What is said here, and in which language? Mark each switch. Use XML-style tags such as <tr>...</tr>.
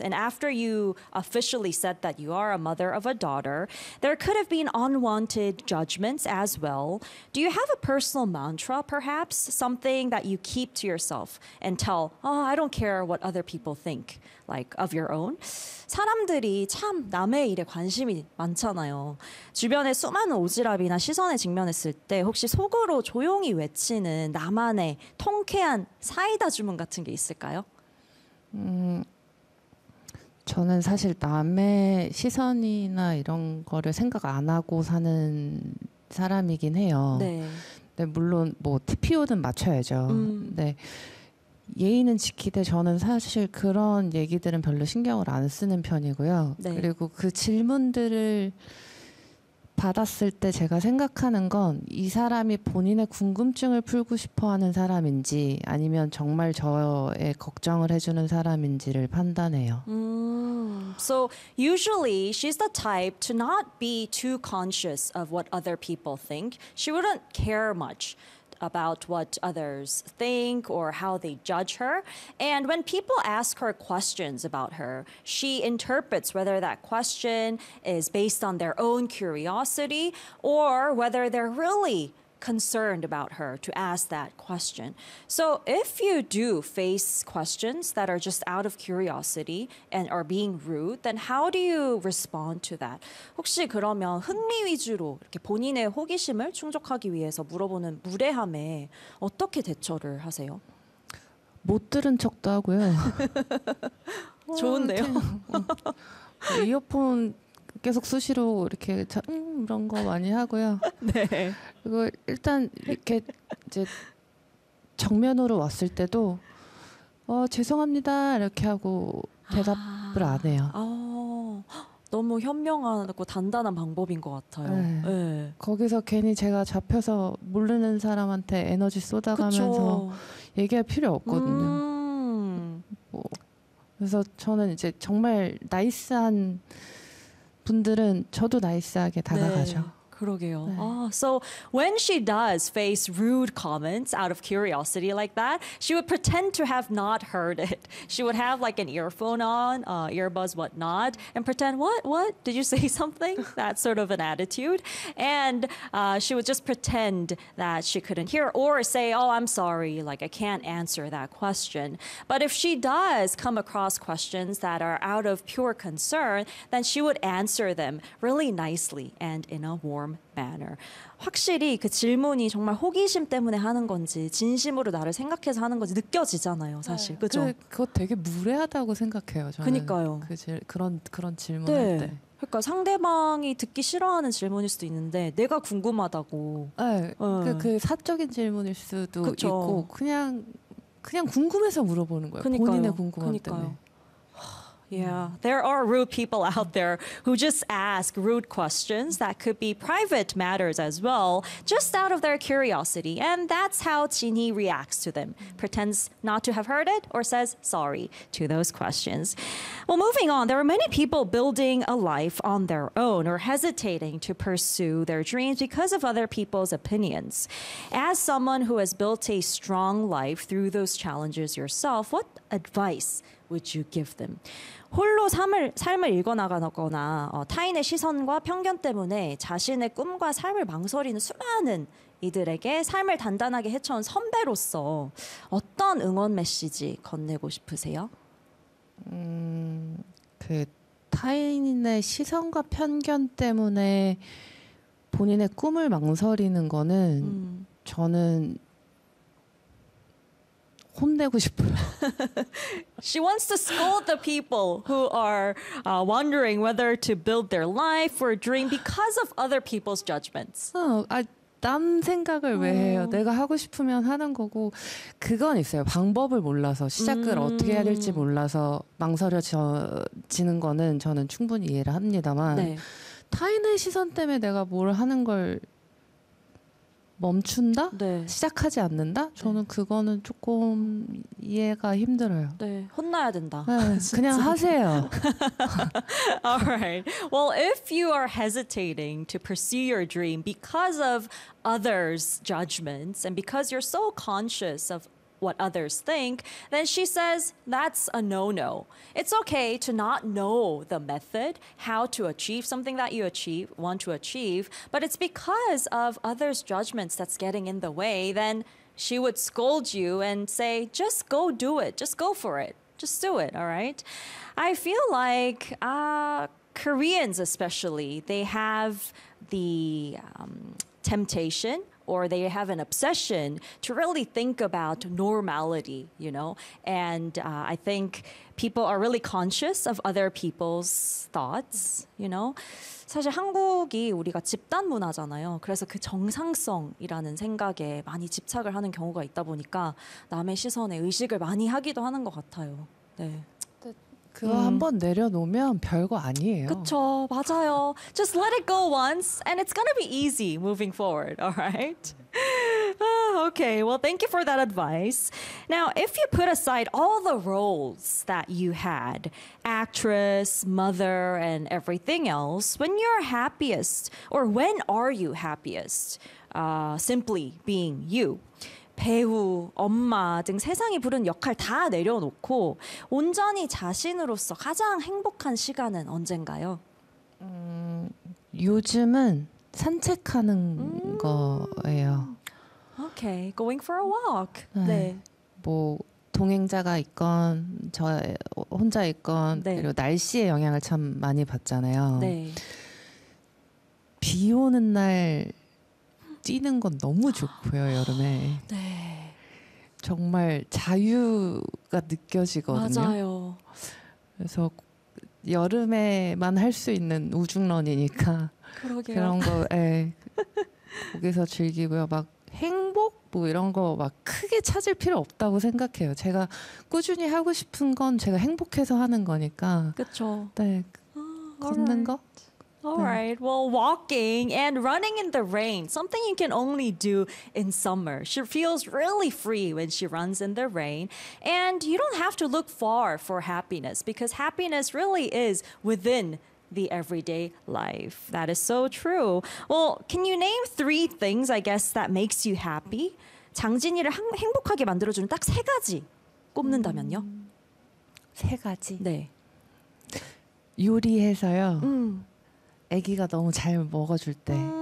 <en>And after you officially said that you are a mother of a daughter, there could have been unwanted judgments as well. Do you have a personal mantra, perhaps? Something that you keep to yourself and tell, oh, I don't care what other people think, like of your own?</en> <ko>사람들이 참 남의 일에 관심이 많잖아요. 주변에 수많은 오지랖이나 시선에 직면했을 때 혹시 속으로 조용히 외치는 나만의 통쾌한 사이다 주문 같은 게 있을까요? 저는 사실 남의 시선이나 이런 거를 생각 안 하고 사는 사람이긴 해요. 네. 네, 물론 뭐 TPO는 맞춰야죠. 네, 예의는 지키되 저는 사실 그런 얘기들은 별로 신경을 안 쓰는 편이고요. 네. 그리고 그 질문들을 받았을 때 제가 생각하는 건이 사람이 본인의 궁금증을 풀고 싶어 하는 사람인지 아니면 정말 저의 걱정을 해주는 사람인지를 판단해요.</ko> <en>So usually she's the type to not be too conscious of what other people think. She wouldn't care much about what others think or how they judge her. And when people ask her questions about her, she interprets whether that question is based on their own curiosity or whether they're really concerned about her to ask that question. So if you do face questions that are just out of curiosity and are being rude, then how do you respond to that?</en> <ko>혹시 그러면 흥미 위주로 이렇게 본인의 호기심을 충족하기 위해서 물어보는 무례함에 어떻게 대처를 하세요? 못 들은 척도 하고요. 좋은데요? 이어폰 계속 수시로 이렇게 이런 거 많이 하고요. 네. 그리고 일단 이렇게 이제 정면으로 왔을 때도 죄송합니다 이렇게 하고 대답을 안 해요. 너무 현명하고 단단한 방법인 것 같아요. 네. 네. 거기서 괜히 제가 잡혀서 모르는 사람한테 에너지 쏟아가면서 그쵸. 얘기할 필요 없거든요. 뭐 그래서 저는 이제 정말 나이스한 분들은 저도 나이스하게 다가가죠. 네. 그러게요. 네.</ko> <en>So when she does face rude comments out of curiosity like that, she would pretend to have not heard it. She would have like an earphone on, earbuds, whatnot, and pretend, what? Did you say something? That sort of an attitude. And she would just pretend that she couldn't hear or say, oh, I'm sorry, like I can't answer that question. But if she does come across questions that are out of pure concern, then she would answer them really nicely and in a warm manner.</en> <ko>확실히 그 질문이 정말 호기심 때문에 하는 건지 진심으로 나를 생각해서 하는 건지 느껴지잖아요, 사실. 네. 그죠? 그거 되게 무례하다고 생각해요, 저는. 그니까요. 그런 질문할 네. 때. 그러니까 상대방이 듣기 싫어하는 질문일 수도 있는데 내가 궁금하다고. 네, 그 사적인 질문일 수도 있고 그쵸. 그냥 궁금해서 물어보는 거예요. 본인의 궁금함 때문에. 그니까요.</ko> <en>Yeah, there are rude people out there who just ask rude questions that could be private matters as well, just out of their curiosity. And that's how Jinhee reacts to them, pretends not to have heard it or says sorry to those questions. Well, moving on, there are many people building a life on their own or hesitating to pursue their dreams because of other people's opinions. As someone who has built a strong life through those challenges yourself, what advice would you give them?</en> <ko>홀로 삶을 읽어나가거나 타인의 시선과 편견 때문에 자신의 꿈과 삶을 망설이는 수많은 이들에게 삶을 단단하게 헤쳐온 선배로서 어떤 응원 메시지 건네고 싶으세요? 그 타인의 시선과 편견 때문에 본인의 꿈을 망설이는 거는 저는 혼내고 싶어요.</ko> <en>She wants to scold the people who are wondering whether to build their life or dream because of other people's judgments.</en> <ko>남 생각을 왜 해요? 내가 하고 싶으면 하는 거고, 그건 있어요. 방법을 몰라서, 시작을 어떻게 해야 될지 몰라서 망설여지는 거는 저는 충분히 이해를 합니다만, 네. 타인의 시선 때문에 내가 뭘 하는 걸 멈춘다? 네. 시작하지 않는다? 네. 저는 그거는 조금 이해가 힘들어요. 네. 혼나야 된다. 네, 그냥 하세요.</ko> <en>All right. Well, if you are hesitating to pursue your dream because of others' judgments and because you're so conscious of what others think, then she says that's a no-no. It's okay to not know the method, how to achieve something that you achieve, want to achieve, but it's because of others' judgments that's getting in the way, then she would scold you and say, just go do it, just go for it, just do it, all right? I feel like Koreans especially, they have the temptation or they have an obsession to really think about normality, you know? And I think people are really conscious of other people's thoughts, you know?</en> <ko>사실 한국이 우리가 집단 문화잖아요. 그래서 그 정상성이라는 생각에 많이 집착을 하는 경우가 있다 보니까 남의 시선에 의식을 많이 하기도 하는 것 같아요. 네. 그거 한번 내려놓으면 별거 아니에요. 그쵸, 맞아요.</ko> <en>Just let it go once and it's gonna be easy moving forward, all right? Okay, well, thank you for that advice. Now, if you put aside all the roles that you had, actress, mother, and everything else, when you're happiest, or when are you happiest? Simply being you.</en> <ko>배우, 엄마 등 세상이 부른 역할 다 내려놓고 온전히 자신으로서 가장 행복한 시간은 언젠가요? 요즘은 산책하는 거예요.</ko> <en>Okay, going for a walk.</en> <ko>네. 네. 뭐 동행자가 있건 저 혼자 있건 네. 그리고 날씨의 영향을 참 많이 받잖아요. 네. 비 오는 날 뛰는 건 너무 좋고요, 여름에. 네. 정말 자유가 느껴지거든요. 맞아요. 그래서 여름에만 할 수 있는 우중런이니까 그러게요. 그런 거 예. 거기서 즐기고요. 막 행복 뭐 이런 거 막 크게 찾을 필요 없다고 생각해요. 제가 꾸준히 하고 싶은 건 제가 행복해서 하는 거니까. 그렇죠. 네. 걷는 거?</ko> <en>All right, well, walking and running in the rain, something you can only do in summer. She feels really free when she runs in the rain. And you don't have to look far for happiness because happiness really is within the everyday life. That is so true. Well, can you name three things, I guess, that makes you happy?</en> <ko>장진이를 행복하게 만들어주는 딱 세 가지 꼽는다면요? 세 가지? 네. 요리해서요. 아기가 너무 잘 먹어줄 때.</ko>